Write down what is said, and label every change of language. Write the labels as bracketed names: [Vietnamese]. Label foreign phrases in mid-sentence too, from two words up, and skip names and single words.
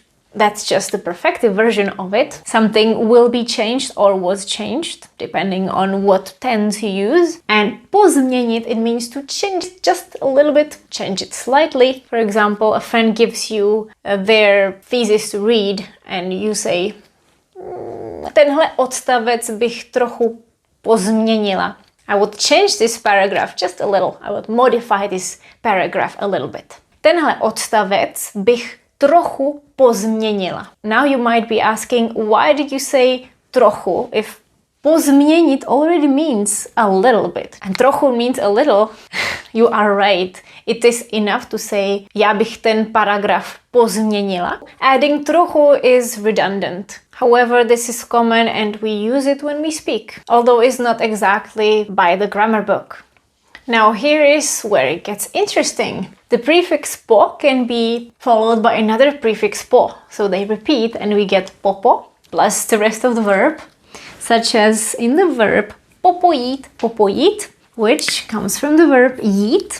[English] That's just the perfective version of it. Something will be changed or was changed, depending on what tense you use. And pozměnit, it means to change it just a little bit, change it slightly. For example, a friend gives you their thesis to read and you say, [Czech] tenhle odstavec bych trochu pozměnila. [English] I would change this paragraph just a little. I would modify this paragraph a little bit. [Czech] Tenhle odstavec bych trochu pozměnila. [English] Now you might be asking, why did you say trochu if pozměnit already means a little bit? And trochu means a little. You are right. It is enough to say, [Czech] já bych ten paragraf pozměnila. [English] Adding trochu is redundant. However, this is common and we use it when we speak, although it's not exactly by the grammar book. Now here is where it gets interesting. The prefix po can be followed by another prefix po, so they repeat and we get popo plus the rest of the verb, such as in the verb popojít, which comes from the verb jít.